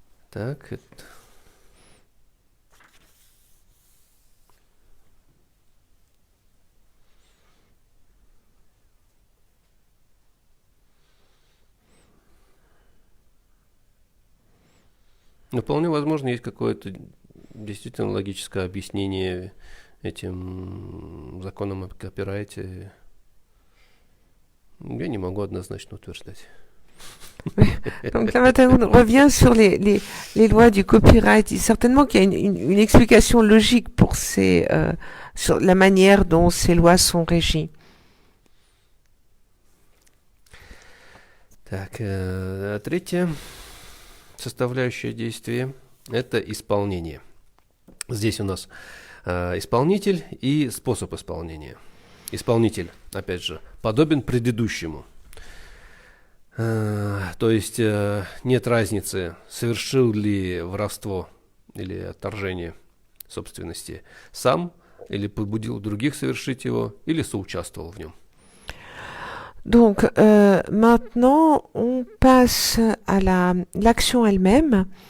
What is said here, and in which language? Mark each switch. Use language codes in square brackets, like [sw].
[ru] Так, но вполне возможно, есть какое-то действительно логическое объяснение этим законам о копирайте. Я не могу однозначно утверждать. [fr] Donc là maintenant on revient sur les lois du copyright. Il certainement qu'il y a une explication logique pour sur la manière dont ces lois sont régies. [ru] Так, третья составляющая действия – это исполнение. Здесь у нас исполнитель и способ исполнения. Исполнитель, опять же, подобен предыдущему. То есть нет разницы, совершил ли воровство или отторжение собственности сам, или побудил других совершить его, или соучаствовал в нем. [fr] Donc maintenant, on passe à l'action elle-même.